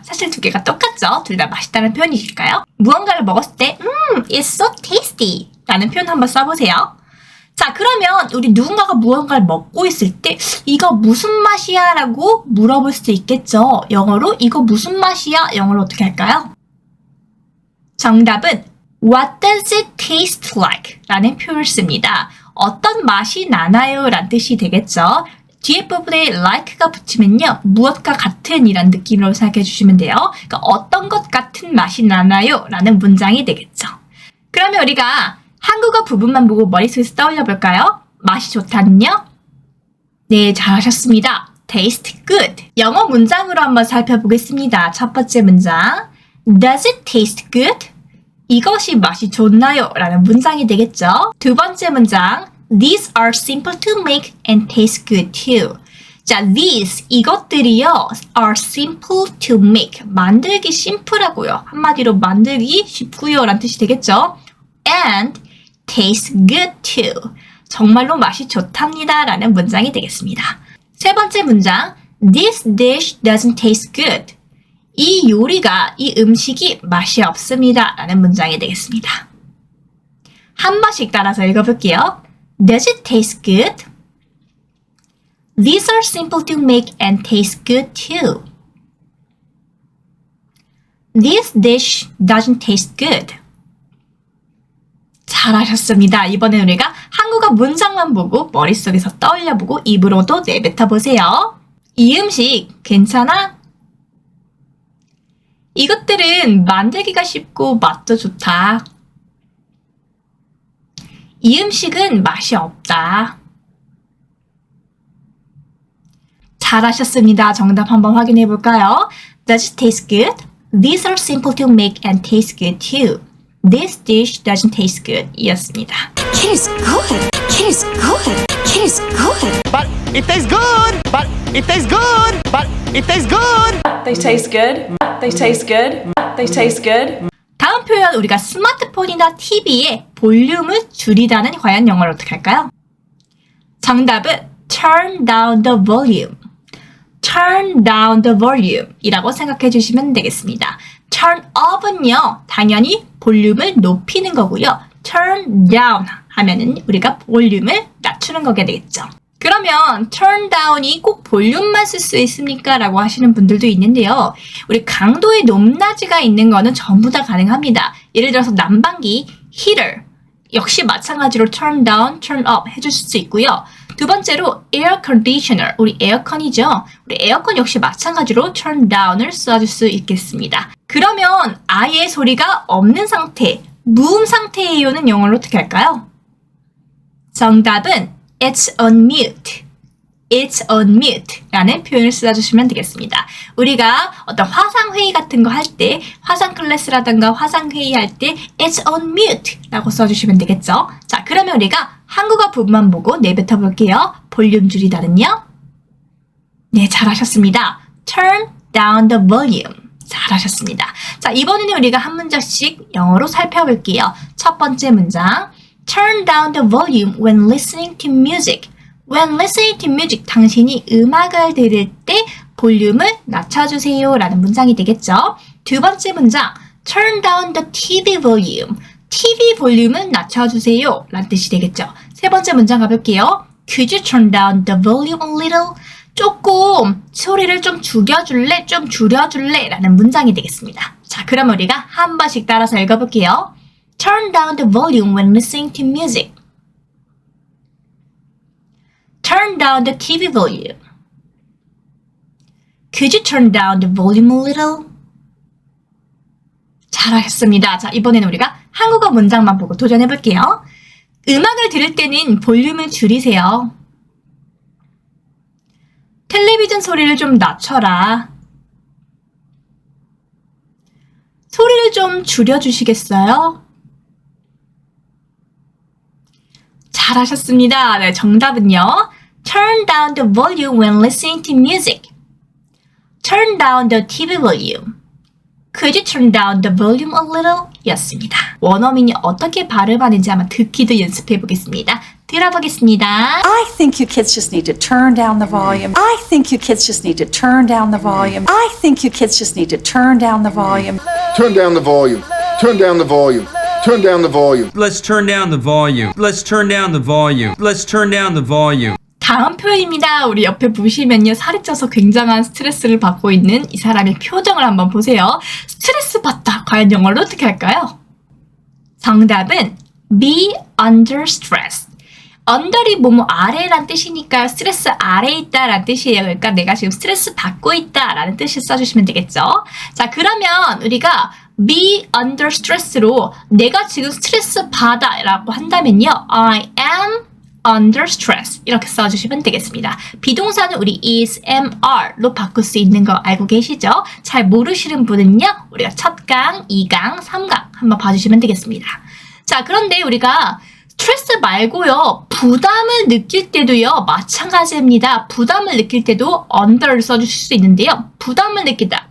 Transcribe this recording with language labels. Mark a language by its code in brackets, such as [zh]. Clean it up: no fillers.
[ko] 사실 두 개가 똑같죠. 둘 다 맛있다는 표현이실까요? 무언가를 먹었을 때 [en] it's so tasty [ko] 라는 표현 한번 써보세요. 자, 그러면 우리 누군가가 무언가를 먹고 있을 때 이거 무슨 맛이야? 라고 물어볼 수도 있겠죠. 영어로 이거 무슨 맛이야? 영어로 어떻게 할까요? 정답은 [en] What does it taste like? [ko] 라는 표현을 씁니다. 어떤 맛이 나나요? 라는 뜻이 되겠죠. 뒤에 부분에 like가 붙이면요. 무엇과 같은 이란 느낌으로 생각해 주시면 돼요. 그러니까 어떤 것 같은 맛이 나나요? 라는 문장이 되겠죠. 그러면 우리가 한국어 부분만 보고 머릿속에서 떠올려 볼까요? 맛이 좋다는요? 네, 잘하셨습니다. [en] taste good. [ko] 영어 문장으로 한번 살펴보겠습니다. 첫 번째 문장. [en] Does it taste good? [ko] 이것이 맛이 좋나요? 라는 문장이 되겠죠. 두 번째 문장. [en] These are simple to make and taste good too. 자, these, [ko] 이것들이요, [en] are simple to make. [ko] 만들기 심플하고요. 한마디로 만들기 쉽고요. 라는 뜻이 되겠죠. [en] And taste good too. [ko] 정말로 맛이 좋답니다. 라는 문장이 되겠습니다. 세 번째 문장. [en] This dish doesn't taste good. [ko] 이 요리가, 이 음식이 맛이 없습니다. 라는 문장이 되겠습니다. 한 번씩 따라서 읽어볼게요. [en] Does it taste good? These are simple to make and taste good too. This dish doesn't taste good. [ko] 잘하셨습니다. 이번엔 우리가 한국어 문장만 보고 머릿속에서 떠올려보고 입으로도 내뱉어보세요. 이 음식 괜찮아? 이것들은 만들기가 쉽고 맛도 좋다. 이 음식은 맛이 없다. 잘하셨습니다. 정답 한번 확인해 볼까요? [en] Does it taste good? These are simple to make and taste good too. This dish doesn't taste good. [ko] 이었습니다. [en] It is good. It is good. It is good. But it tastes good. But it tastes good. But it tastes good. They taste good. They taste good. They taste good. [ko] 다음 표현 우리가 스마트폰이나 TV의 볼륨을 줄이다는 과연 영어로 어떻게 할까요? 정답은 [en] turn down the volume. turn down the volume [ko] 이라고 생각해 주시면 되겠습니다. turn up은요, 당연히 볼륨을 높이는 거고요. turn down 하면은 우리가 볼륨을 낮추는 거게 되겠죠. 그러면 turn down이 꼭 볼륨만 쓸 수 있습니까? 라고 하시는 분들도 있는데요. 우리 강도의 높낮이가 있는 거는 전부 다 가능합니다. 예를 들어서 난방기, heater 역시 마찬가지로 turn down, turn up 해주실 수 있고요. 두 번째로 air conditioner, 우리 에어컨이죠. 우리 에어컨 역시 마찬가지로 turn down을 써줄 수 있겠습니다. 그러면 아예 소리가 없는 상태, 무음 상태예요는 영어로 어떻게 할까요? [en] 정답은 It's on mute. It's on mute [ko] 라는 표현을 써주시면 되겠습니다. 우리가 어떤 화상회의 같은 거 할 때, 화상 클래스라든가 화상회의 할 때 It's on mute 라고 써주시면 되겠죠. 자, 그러면 우리가 한국어 부분만 보고 내뱉어 볼게요. 볼륨 줄이다는요? 네, 잘하셨습니다. [en] Turn down the volume. [ko] 잘하셨습니다. 자, 이번에는 우리가 한 문장씩 영어로 살펴볼게요. 첫 번째 문장. [en] Turn down the volume when listening to music. When listening to music, [ko] 당신이 음악을 들을 때 볼륨을 낮춰주세요 라는 문장이 되겠죠. 두 번째 문장, [en] turn down the TV volume. [ko] TV 볼륨을 낮춰주세요 라는 뜻이 되겠죠. 세 번째 문장 가볼게요. [en] Could you turn down the volume a little? [ko] 조금 소리를 좀 죽여줄래? 좀 줄여줄래? 라는 문장이 되겠습니다. 자, 그럼 우리가 한 번씩 따라서 읽어볼게요. [en] Turn down the volume when listening to music. Turn down the TV volume. Could you turn down the volume a little? [ko] 잘하셨습니다. 자, 이번에는 우리가 한국어 문장만 보고 도전해볼게요. 음악을 들을 때는 볼륨을 줄이세요. 텔레비전 소리를 좀 낮춰라. 소리를 좀 줄여주시겠어요? 잘하셨습니다. 네, 정답은요. [en] Turn down the volume when listening to music. Turn down the TV volume. Could you turn down the volume a little? [ko] 였습니다. 원어민이 어떻게 발음하는지 한번 듣기도 연습해 보겠습니다. 들어보겠습니다. [en] I think you kids just need to turn down the volume. I think you kids just need to turn down the volume. I think you kids just need to turn down the volume. Turn down the volume. Turn down the volume. Turn down the volume. Let's turn down the volume. Let's turn down the volume. Let's turn down the volume. [ko] 다음 표현입니다. 우리 옆에 보시면요. 살이 쪄서 굉장한 스트레스를 받고 있는 이 사람의 표정을 한번 보세요. 스트레스 받다. 과연 영어로 어떻게 할까요? 정답은 [en] be under stress. [ko] under이 뭐뭐 아래란 뜻이니까요. 스트레스 아래에 있다라는 뜻이에요. 그러니까 내가 지금 스트레스 받고 있다라는 뜻을 써주시면 되겠죠. 자, 그러면 우리가 [en] be under stress [ko] 로 내가 지금 스트레스 받아 라고 한다면요. [en] I am under stress [ko] 이렇게 써주시면 되겠습니다. 비동사는 우리 is, am, are로 바꿀 수 있는 거 알고 계시죠? 잘 모르시는 분은요. 우리가 첫 강, 2강, 3강 한번 봐주시면 되겠습니다. 자, 그런데 우리가 스트레스 말고요. 부담을 느낄 때도요. 마찬가지입니다. 부담을 느낄 때도 under를 써주실 수 있는데요. 부담을 느끼다.